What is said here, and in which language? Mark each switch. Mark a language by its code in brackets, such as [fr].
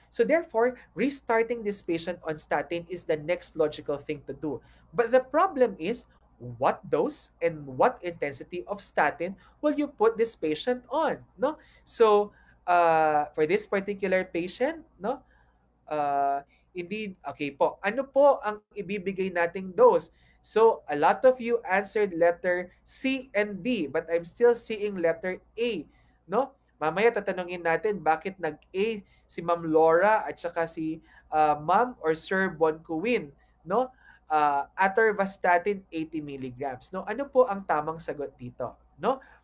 [en] So therefore, restarting this patient on statin is the next logical thing to do. But the problem is, what dose and what intensity of statin will you put this patient on? No? So, for this particular patient, no? Indeed, okay po. [tl] Ano po ang ibibigay nating dose? [en] So, a lot of you answered letter C and D, but I'm still seeing letter A, no? [tl] Mamaya tatanungin natin bakit nag-A si Ma'am Laura at saka si Ma'am or Sir Boncuin, no? Atorvastatin 80 milligrams, no? Ano po ang tamang sagot dito, no?